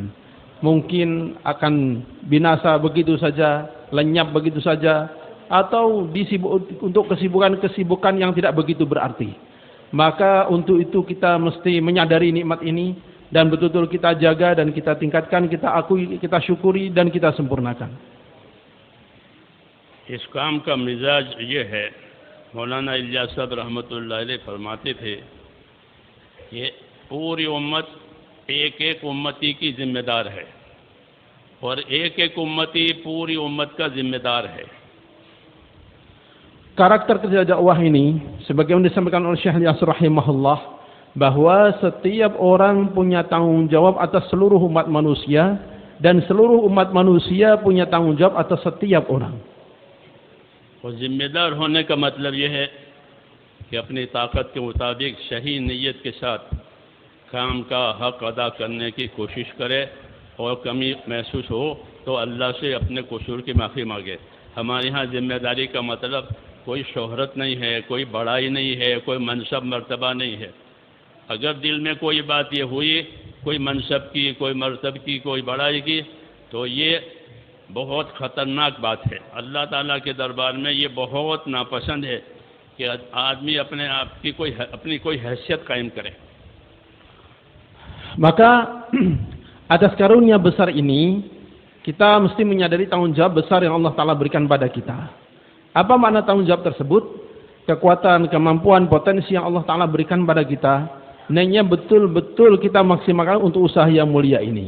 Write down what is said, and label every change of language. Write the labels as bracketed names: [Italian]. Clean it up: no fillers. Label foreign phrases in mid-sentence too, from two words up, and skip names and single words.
[Indonesian] Mungkin akan binasa begitu saja, lenyap begitu saja, atau untuk kesibukan-kesibukan yang tidak begitu berarti. Maka untuk itu kita mesti menyadari nikmat ini dan betul-betul kita jaga dan kita tingkatkan, kita akui, kita syukuri dan kita sempurnakan. [Hindi] इस काम का मिजाज ये है, मौलाना इलियास साहब [Arabic] رحمة الله عليه [Hindi] फरमाते थे कि पूरी उम्मत एक एक उम्मती की जिम्मेदार है और एक एक उम्मती पूरी उम्मत का जिम्मेदार है। [Indonesian] Karakter kerja dakwah ini sebagaimana disampaikan oleh Syekh Ilyas rahimahullah bahwa setiap orang punya tanggung jawab atas seluruh umat manusia dan seluruh umat manusia punya tanggung jawab atas setiap orang. [Hindi] और जिम्मेदार होने का मतलब यह है कि अपनी ताकत के मुताबिक सही नीयत के साथ काम का हक़ अदा करने की कोशिश करे और कमी महसूस हो तो अल्लाह से अपने कसूर की माफ़ी मांगे। हमारे यहाँ जिम्मेदारी का मतलब कोई शोहरत नहीं है, कोई बड़ाई नहीं है, कोई मनसब मर्तबा नहीं है। अगर दिल में कोई बात ये हुई, कोई मनसब की, कोई मर्तब की, कोई बड़ाई की, तो ये बहुत ख़तरनाक बात है। अल्लाह ताला के दरबार में ये बहुत नापसंद है कि आदमी अपने आप की अपनी कोई हैसियत कायम करे। [Indonesian] Maka atas karunia besar ini kita mesti menyadari tanggung jawab besar yang Allah Ta'ala berikan pada kita. Apa makna tanggung jawab tersebut? Kekuatan, kemampuan, potensi yang Allah Ta'ala berikan pada kita, hendaknya betul-betul kita maksimalkan untuk usaha yang mulia ini.